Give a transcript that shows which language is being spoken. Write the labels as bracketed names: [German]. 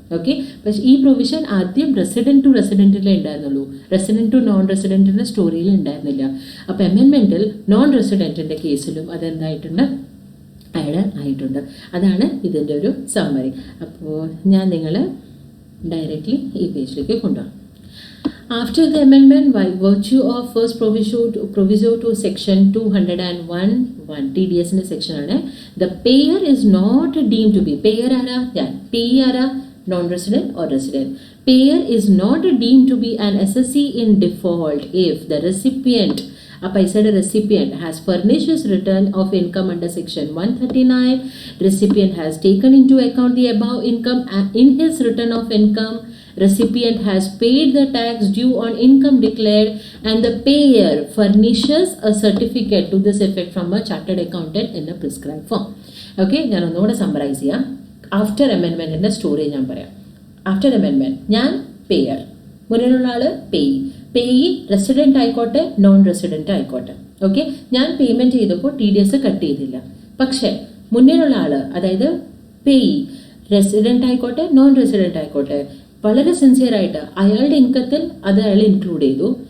[Malayalam] Okay, പക്ഷേ ഈ provision ആദ്യം റെസിഡൻറ്റ് ടു റെസിഡൻറ്റിലേ ഉണ്ടായിരുന്നുള്ളൂ, റെസിഡൻറ്റ് ടു നോൺ റെസിഡൻറ്റിൻ്റെ സ്റ്റോറിയിൽ ഉണ്ടായിരുന്നില്ല. അപ്പോൾ അമെൻമെൻറ്റിൽ നോൺ റെസിഡൻറ്റിൻ്റെ കേസിലും അതെന്തായിട്ടുണ്ട്? ആഡ് ആയിട്ടുണ്ട്. അതാണ് ഇതിൻ്റെ ഒരു സമ്മറി. അപ്പോൾ ഞാൻ നിങ്ങളെ ഡയറക്റ്റ്ലി ഈ പേജിലേക്ക് കൊണ്ടുപോകാം. [English] After the amendment, by virtue of first proviso to section 201 TDS in section ആണ്, the payer is not deemed to be, payer ആരാ? payee ആരാ? non-resident or resident. Payer is not deemed to be an SSC in default if the recipient, a paisa recipient has furnished his return of income under section 139, recipient has taken into account the above income in his return of income, recipient has paid the tax due on income declared, and the payer furnishes a certificate to this effect from a chartered accountant in a prescribed form. [Malayalam] Okay, ഞാൻ ഒന്നുകൂടെ summarise ചെയ്യാം. After അമെൻമെൻറ്റിൻ്റെ story ഞാൻ പറയാം. After amendment ഞാൻ payer, മുന്നിലുള്ള ആൾ payee resident ആയിക്കോട്ടെ non resident ആയിക്കോട്ടെ. Okay, ഞാൻ പേയ്മെൻറ്റ് ചെയ്തപ്പോൾ TDS കട്ട് ചെയ്തില്ല. പക്ഷേ മുന്നിലുള്ള ആൾ, അതായത് പേയി റെസിഡൻറ്റ് ആയിക്കോട്ടെ നോൺ റെസിഡൻറ്റ് ആയിക്കോട്ടെ, വളരെ സിൻസിയറായിട്ട് അയാളുടെ ഇൻകത്തിൽ അത് അയാൾ ഇൻക്ലൂഡ് ചെയ്തു.